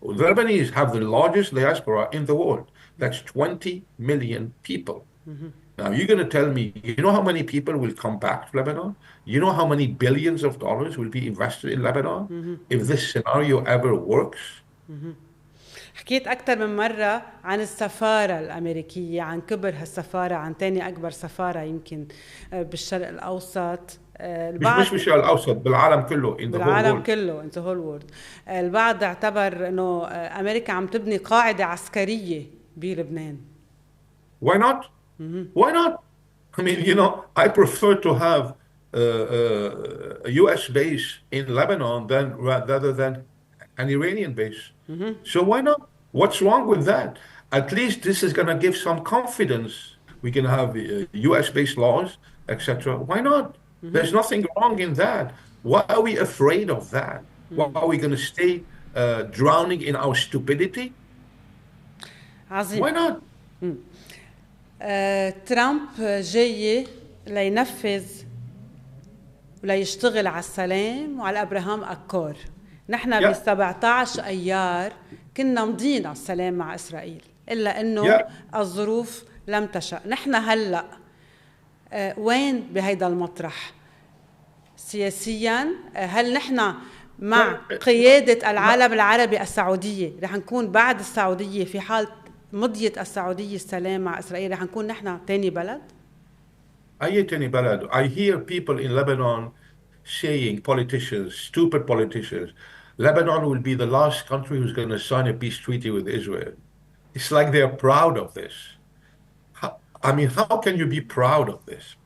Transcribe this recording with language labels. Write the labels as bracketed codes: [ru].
[en] The Lebanese have the largest diaspora in the world. That's 20 million people. Now, you're going to tell me, you know how many people will come back to Lebanon? You know how many billions of dollars will be invested in Lebanon if this scenario ever works? [ar] حكيت أكثر من مرة عن السفارة الأمريكية، عن كبر هالسفارة، عن تاني أكبر سفارة يمكن بالشرق الأوسط. مش بالشرق الأوسط، بالعالم كله. بالعالم كله [en] in the whole world. [ar] البعض اعتبر إنه أمريكا عم تبني قاعدة عسكرية بلبنان. [en] Why not? Why not? I mean, you know, I prefer to have a U.S. base in Lebanon rather than an Iranian base. So why not? What's wrong with that? At least this is going to give some confidence. We can have U.S.-based laws, etc. Why not? There's nothing wrong in that. Why are we afraid of that? Why are we going to stay drowning in our stupidity? [ar] عظيم. [en] Why not? [ar] ترامب جاي لينفذ وليشتغل على السلام وعلى أبراهام أكور. نحن ب17 أيار كنا مضينا السلام مع إسرائيل، إلا إنه الظروف لم تشأ. نحن هلأ وين بهيدا المطرح سياسيا؟ هل نحن مع قيادة العالم العربي السعودية؟ رح نكون بعد السعودية في حال مضيت السعودية السلام مع إسرائيل، رح نكون نحن تاني بلد؟ أي تاني بلد؟ [en] I hear people in Lebanon saying, politicians, stupid politicians, Lebanon will be the last country who's going to sign a peace treaty with Israel. It's like they're proud of this. I mean, how can you be proud of this?